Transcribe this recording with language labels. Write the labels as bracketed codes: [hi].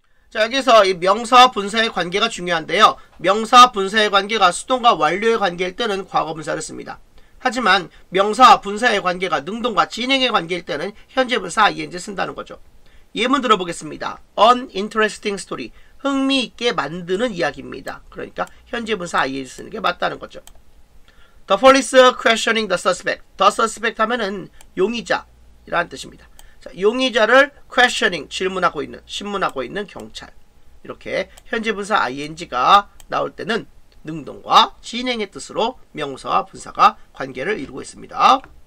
[ko] 자, 여기서 이 명사와 분사의 관계가 중요한데요. 명사와 분사의 관계가 수동과 완료의 관계일 때는 과거분사를 씁니다. 하지만 명사와 분사의 관계가 능동과 진행의 관계일 때는 현재분사 ing 쓴다는 거죠. 예문 들어보겠습니다. [en] An interesting story, [ko] 흥미있게 만드는 이야기입니다. 그러니까 현재분사 ing 쓰는 게 맞다는 거죠. [en] The police questioning the suspect. The suspect [ko] 하면은 용의자라는 뜻입니다. 자, 용의자를 questioning, 질문하고 있는, 신문하고 있는 경찰. 이렇게 현재분사 ing가 나올 때는 능동과 진행의 뜻으로 명사와 분사가 관계를 이루고 있습니다.